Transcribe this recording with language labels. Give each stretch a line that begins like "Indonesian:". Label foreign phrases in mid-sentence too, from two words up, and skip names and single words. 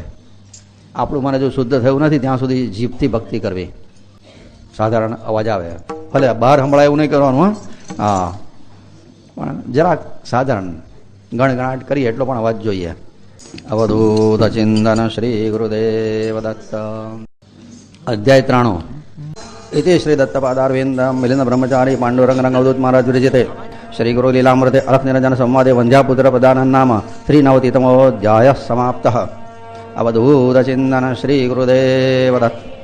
Gujarati: આપણું મને જો શુદ્ધ થયું નથી ત્યાં સુધી જીભથી ભક્તિ કરવી. સાધારણ અવાજ આવે, ભલે બહાર સંભળાય એવું નહીં કરવાનું. હા, પણ જરાક સાધારણ ગણગણાટ કરીએ એટલો પણ અવાજ જોઈએ. અવધૂત ચિંતન શ્રી ગુરુદેવ દત્ત. અધ્યાય 93.
Sanskrit: इति श्री दत्तपादारविंद मिलिंद ब्रह्मचारी पांडुरंग रंग अवधूत महाराज विरचिते श्री गुरु लीलामृते अलख निरंजन संवादे वंध्यापुत्र प्रदान नाम 93तमोऽध्यायः समाप्तः. अवधूत चिंतन श्री गुरुदेव दत्त.